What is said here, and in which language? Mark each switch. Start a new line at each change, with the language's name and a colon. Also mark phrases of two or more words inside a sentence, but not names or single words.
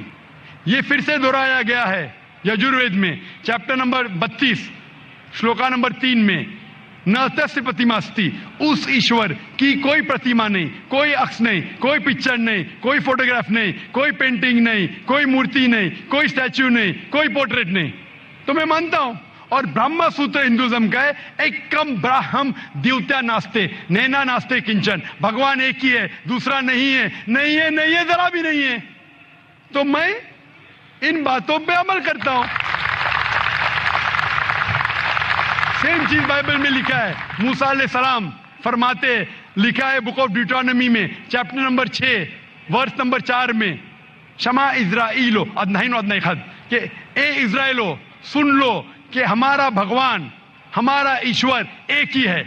Urdu: یہ پھر سے دہرایا گیا ہے یجوروید میں
English: chapter number
Urdu: 32 شلوکا نمبر 3 میں،
Sanskrit: न तस्य प्रतिमास्ति,
Urdu: اس ایشور کی کوئی پرتیما نہیں، کوئی عکس نہیں، کوئی پکچر نہیں، کوئی فوٹوگراف نہیں، کوئی پینٹنگ نہیں، کوئی مورتی نہیں، کوئی اسٹیچو نہیں، کوئی پورٹریٹ نہیں. تو میں مانتا ہوں اور برہما سوتر ہندوازم کا ہے
Sanskrit: एकम् ब्रह्म द्वितीय नास्ति नेह नास्ति किञ्चन,
Urdu: بھگوان ایک ہی ہے، دوسرا نہیں ہے، نہیں ہے، نہیں ہے، ذرا بھی نہیں ہے. تو میں ان باتوں پہ عمل کرتا ہوں. سیم چیز بائبل میں لکھا ہے. موسیٰ
Arabic: علیہ السلام
Urdu: فرماتے، لکھا ہے بک آف ڈیوٹرانومی میں
English: chapter number
Urdu: 6
English: verse number
Urdu: 4 میں،
Hebrew: שמע ישראל אלוהינו ו אדוני אחד,
Urdu: کہ اے اسرائیلو سن لو کہ ہمارا بھگوان، ہمارا ایشور ایک ہی ہے.